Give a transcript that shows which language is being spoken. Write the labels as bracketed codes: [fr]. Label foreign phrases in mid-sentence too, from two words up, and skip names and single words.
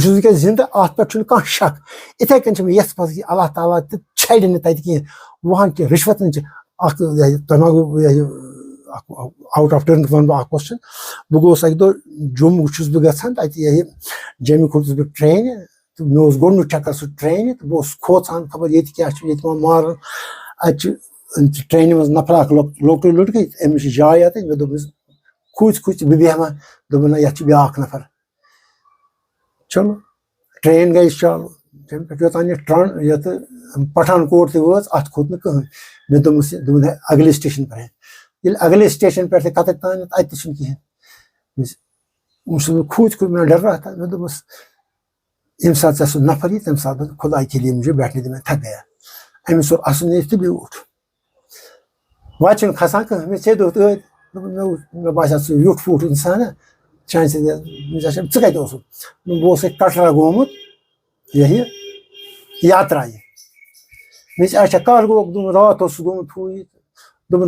[ks] چھُس وٕنکیٚس زنٛدٕ اتھ پٮ۪ٹھ چھُنہٕ کانٛہہ شک یِتھے کٔنۍ چھِ مےٚ یژھ پژھ کہِ اللہ تعالیٰ تہِ چھڑِ نہٕ تتہِ کینٛہہ وہاں کہِ رِشوتن چھِ اکھ تۄہہِ ما گوٚو [en] out of turn [ks] ونہٕ بہٕ اکھ کوسچن بہٕ گوٚوُس اکہِ دۄہ جوٚم چھُس بہٕ گژھان تتہِ جوٚمہِ کھوٚتُس بہٕ ٹرینہِ تہٕ مےٚ اوس گۄڈنیُک چکر سُہ ٹرینہِ تہٕ بہٕ اوسُس کھوژان خبر ییٚتہِ کیٛاہ چھُ ییٚتہِ ما مارن اتہِ چھُ ٹرینہِ منٛز نفر اکھ لۄکٹُے لٔڑکہٕ أمِس چھِ جاے اتٮ۪تھ مےٚ دوٚپُس کھوٗژ کھوٗژ بہٕ بیٚہمہ دوٚپُن نہ یتھ چھُ بیٛاکھ نفر چلو ٹرین گٔے چالوٗ تمہِ پٮ۪ٹھ یوٚتام یہِ یتھ پٹھان کوٹ تہِ وٲژ اتھ کھوٚت نہٕ کٕہٕنۍ مےٚ دوٚپمَس دوٚپُن [ur] ہے اگلے سٹیشن [ks] پٮ۪ٹھ ییٚلہِ [ur] اگلے سٹیشن [ks] پٮ۪ٹھ کتٮ۪تھ تانٮ۪تھ اتہِ تہِ چھُنہٕ کِہینۍ چھُس بہٕ کھوٗژ کھوٗژ مےٚ [ur] ڈر رہا تھا [ks] مےٚ دوٚپمَس ییٚمہِ ساتہٕ ژےٚ سُہ نفر یی تمہِ ساتہٕ [ur] خدا کے لیے مجھے بیٹھنے دے میں تھک گیا [ks] أمِس اوٚر اَسُن نیٖرِتھ تہٕ بیوٗٹھ وۄنۍ چھُنہٕ کھسان کٕہٕنۍ مےٚ ژےٚ دوٚپ ٲدۍ دوٚپُن مےٚ باسیو ژٕ ویوٚٹھ ووٚٹھ اِنسانا چانہِ سۭتۍ ژٕ کتہِ اوسُکھ بہٕ اوسُے کٹرا گوٚمُت یہِ یاترا یہِ مےٚ چھِ اچھا کر گوٚو دوٚپُن راتھ اوسُس گوٚمُت ہُہ یہِ دوٚپُن